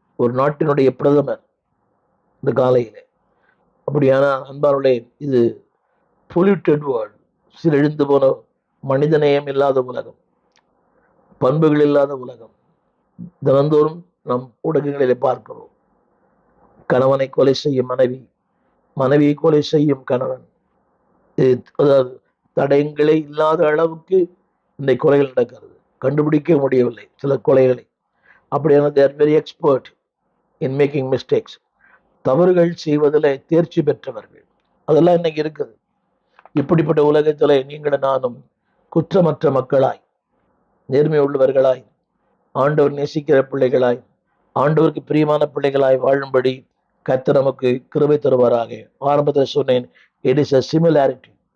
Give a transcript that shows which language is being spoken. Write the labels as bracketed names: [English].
[Tamil] ஒரு நாட்டினுடைய பிரதமர் இந்த காலையில. அப்படியானால் அன்பானவர்களே, இது [English] polluted world, [Tamil] சீரழிந்து போன, மனிதநேயம் இல்லாத உலகம், பண்புகள் இல்லாத உலகம். தினந்தோறும் நம் ஊடகங்களிலே பார்க்கிறோம். கணவனை கொலை செய்யும் மனைவி, மனைவியை கொலை செய்யும் கணவன். அதாவது தடயங்களே இல்லாத அளவுக்கு இந்த கொலைகள் நடக்கிறது. கண்டுபிடிக்க முடியவில்லை சில கொலைகளை. [English] அப்படியான they are very expert in making mistakes. [Tamil] தவறுகள் செய்வதில் தேர்ச்சி பெற்றவர்கள். அதெல்லாம் இன்னைக்கு இருக்குது. இப்படிப்பட்ட உலகத்திலே நீங்களும் நானும் குற்றமற்ற மக்களாய், நேர்மை உள்ளவர்களாய், ஆண்டவர் நேசிக்கிற பிள்ளைகளாய், ஆண்டவருக்கு பிரியமான பிள்ளைகளாய் வாழும்படி கர்த்தர் நமக்கு கிருபை தருவாராக. ஆரம்பத்தில் சொன்னேன், [English] it is a similarity.